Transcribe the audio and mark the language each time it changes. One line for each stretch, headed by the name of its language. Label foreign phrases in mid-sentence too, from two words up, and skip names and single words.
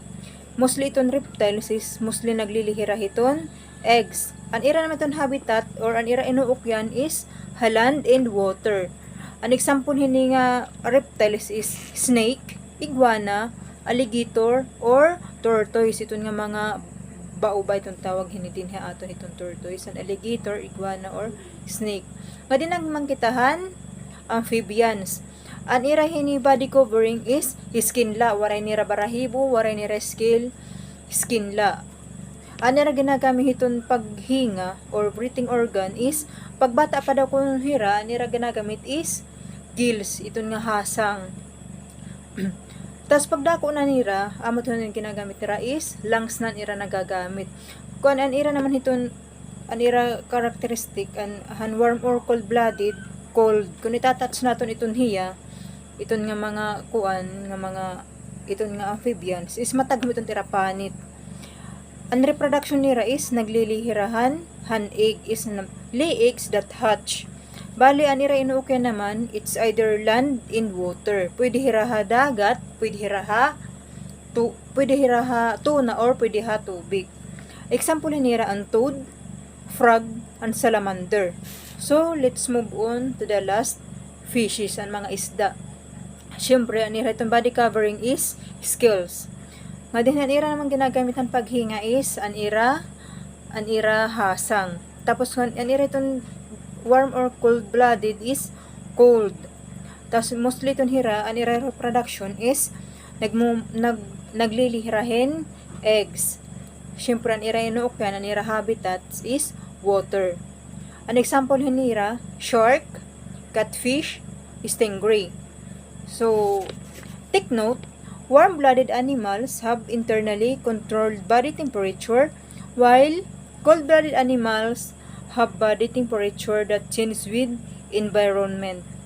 Waray: Mostly iton reptiles is mostly naglilihira hiton eggs. Ang ira naman itong habitat or ang ira inuukyan is
English: land and water.
Waray: An example hini nga reptiles is
English: snake, iguana, alligator, or tortoise.
Waray: Iton nga mga baubay itong tawag hinitin ha aton itong tortoise, an alligator,
English: iguana, or snake.
Waray: Nga din ang mangkitahan amphibians. An ira hini
English: body covering
Waray: is skin la, waray nira barahibo, waray nira skin la. An ira ginagamit hiton paghinga or
English: breathing organ
Waray: is pagbata pa daw kun hira, an ira ginagamit is gills, iton nga hasang. Tas pagdako na nira, amo to nga ginagamit nira is lungs nan ira nagagamit. Kun an ira naman hiton an ira characteristic an
English: warm or cold-blooded,
Waray: cold. Kung itatouch naton iton hiya, iton nga mga iton nga amphibians is mataghom iton tira panit. Ang reproduction nira is naglilihirahan, egg is
English: lay eggs that hatch.
Waray: Bali an ira inuukyan naman,
English: it's either land and water.
Waray: Pwede hiraha dagat, pwede hiraha tuna, or pwede ha tubig. Example nira ang
English: toad, frog, and salamander. So let's move on to the last fishes,
Waray: ang mga isda. Siyempre, ang ira itong
English: body covering
Waray: is scales. Nga din ang ira naman ginagamitan paghinga is ang ira hasang. Tapos ang ira itong
English: warm or cold-blooded
Waray: is cold. Tapos mostly itong hira, ang ira reproduction is naglilihirahin eggs. syempre an ira inuukyan an ira habitats is water. An example hinira
English: shark, catfish, stingray. So take note, warm-blooded animals have internally controlled body temperature while cold-blooded animals have body temperature that changes with environment.